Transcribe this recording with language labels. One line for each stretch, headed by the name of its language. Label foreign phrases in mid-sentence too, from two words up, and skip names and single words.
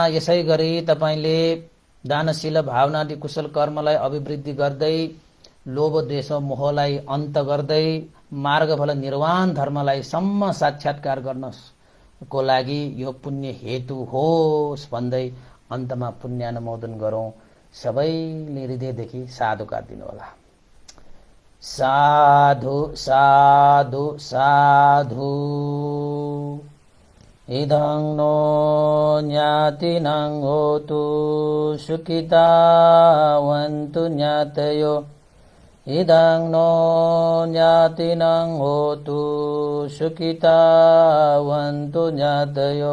Nepali: यसै गरी तपाईले दानशील भावनादि कुशल कर्मलाई अभिवृद्धि गर्दै लोभ द्वेष मोहलाई अन्त गर्दै मार्गफल निर्वाण धर्मलाई सम्म साक्षात्कार गर्नको लागि यो पुण्य हेतु होस् भन्दै अन्तमा पुण्यानुमोदन गरौं। सबैले हृदयदेखि साधुकार दिनु होला।
Pali: साधु साधु साधु। इदं नो ज्ञातिनां होतु सुखितावन्तु ज्ञातयो। इदं नो ज्ञातिनां होतु सुखितावन्तु ज्ञातयो।